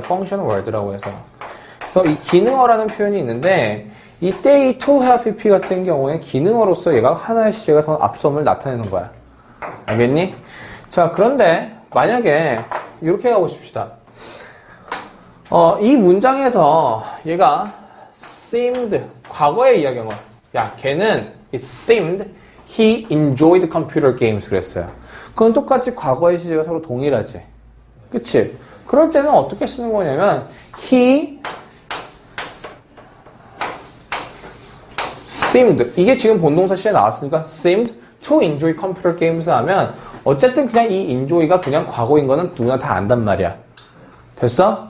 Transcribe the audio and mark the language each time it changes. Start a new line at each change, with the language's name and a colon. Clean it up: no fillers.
Korean: function word라고 해서 그래서 이 기능어라는 표현이 있는데 이때 이 to have pp 같은 경우에 기능어로서 얘가 하나의 시제가 더 앞섬을 나타내는 거야. 알겠니? 자, 그런데 만약에 이렇게 가보십시다. 이 문장에서 얘가 seemed 과거에 이야기한 거야. 야, 걔는
English: it seemed he enjoyed computer games
Korean: 그랬어요. 그건 똑같이 과거의 시제가 서로 동일하지. 그치? 그럴 때는 어떻게 쓰는 거냐면
English: he seemed
Korean: 이게 지금 본동사 시에 나왔으니까
English: seemed to enjoy computer games
Korean: 하면 어쨌든 그냥 이 enjoy가 그냥 과거인 거는 누구나 다 안단 말이야. 됐어?